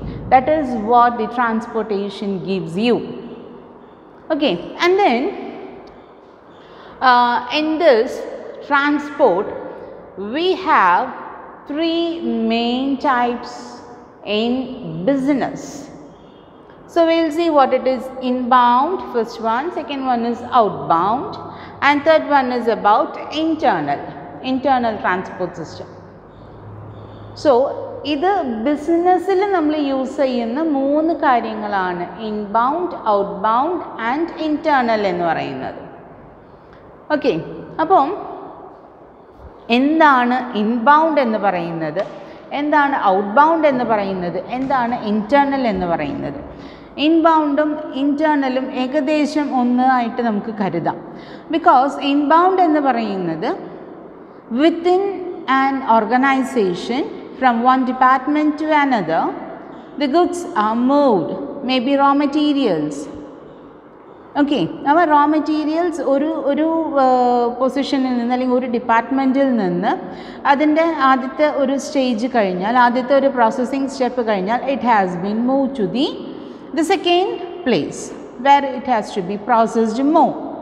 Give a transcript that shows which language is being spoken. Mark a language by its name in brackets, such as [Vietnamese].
[English] That is what the transportation gives you. Okay, and then in this transport we have 3 main types in business. So we will see what it is. Inbound, first one, second one is outbound, and third one is about internal transport system. So [Malayalam] ഇത് ബിസിനസ്സിൽ നമ്മൾ use ചെയ്യുന്ന 3 കാര്യങ്ങളാണ് inbound, outbound and internal എന്ന് പറയുന്നത്. Okay, അപ്പം എന്താണ് inbound എന്ന് പറയുന്നത്, എന്താണ് ഔട്ട്ബൗണ്ട് എന്ന് പറയുന്നത്, എന്താണ് ഇൻറ്റേർണൽ എന്ന് പറയുന്നത്? ഇൻബൗണ്ടും ഇൻറ്റേർണലും ഏകദേശം ഒന്നായിട്ട് നമുക്ക് കരുതാം. [English] because inbound [Malayalam] എന്ന് പറയുന്നത് [English] Within an organisation from one department to another, the goods are moved, maybe raw materials. Okay, our raw materials [Malayalam] ഒരു പൊസിഷനിൽ നിന്ന് അല്ലെങ്കിൽ ഒരു ഡിപ്പാർട്ട്മെൻറ്റിൽ നിന്ന് അതിൻ്റെ ആദ്യത്തെ ഒരു സ്റ്റേജ് കഴിഞ്ഞാൽ, ആദ്യത്തെ ഒരു പ്രോസസ്സിംഗ് സ്റ്റെപ്പ് കഴിഞ്ഞാൽ, [English] It has been move to the second place where it has to be processed more.